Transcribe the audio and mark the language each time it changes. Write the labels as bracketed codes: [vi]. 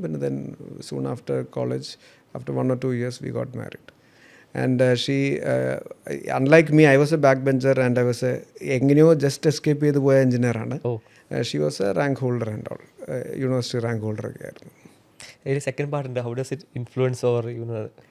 [en] പിന്നെ then soon after college, after 1 or 2 years we got married. And she, unlike me, I was a backbencher and I was [ml] എങ്ങനെയോ just escape ചെയ്ത് പോയ എഞ്ചിനീയറാണ്. [en] she was a rank holder and all, [ml] university rank holder ഒക്കെ ആയിരുന്നു. Second part ഉണ്ട്, [en] How does it influence over you know?